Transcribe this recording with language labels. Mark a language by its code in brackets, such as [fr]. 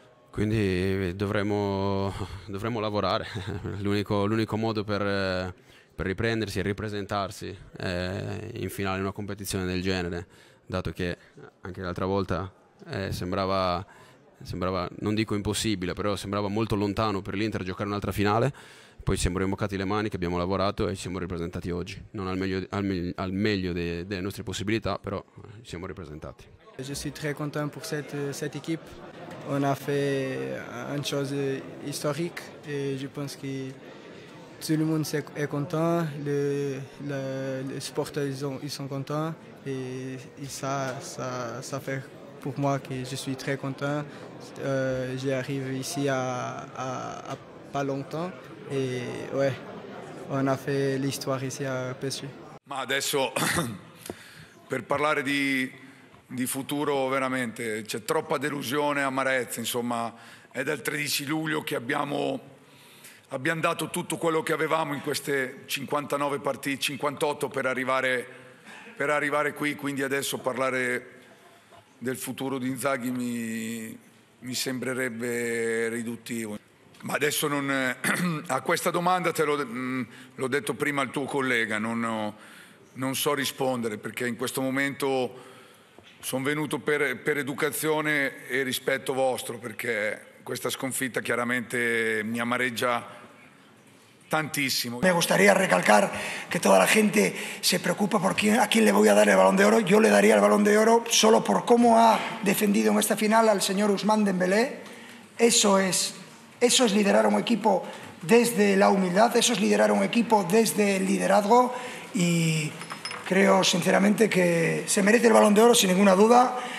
[it] Quindi dovremo lavorare. L'unico modo per riprendersi e ripresentarsi in finale in una competizione del genere, dato che anche l'altra volta sembrava, non dico impossibile, però sembrava molto lontano per l'Inter giocare un'altra finale. Poi ci siamo rimboccati le maniche, abbiamo lavorato e ci siamo ripresentati oggi, non al meglio delle nostre possibilità, però ci siamo ripresentati. [fr] Je suis très content pour cette équipe. On a fait une chose historique et je pense que tout le monde est content, les supporters ils sont contents, et ça fait pour moi que je suis très content. J'arrive ici à pas longtemps et ouais, on a fait l'histoire ici à PSG. [it] Ma adesso per parlare di futuro veramente c'è troppa delusione, amarezza, insomma è dal 13 luglio che abbiamo dato tutto quello che avevamo in queste 59 partite, 58 per arrivare qui, quindi adesso parlare del futuro di Inzaghi mi sembrerebbe riduttivo. Ma adesso a questa domanda l'ho detto prima al tuo collega, non so rispondere perché in questo momento sono venuto per educazione e rispetto vostro, perché questa sconfitta chiaramente mi amareggia tantísimo. [es] Me gustaría recalcar que toda la gente se preocupa por a quién le voy a dar el Balón de Oro. Yo le daría el Balón de Oro solo por cómo ha defendido en esta final al señor Ousmane Dembélé. Eso es liderar un equipo desde la humildad, eso es liderar un equipo desde el liderazgo, y creo sinceramente que se merece el Balón de Oro sin ninguna duda.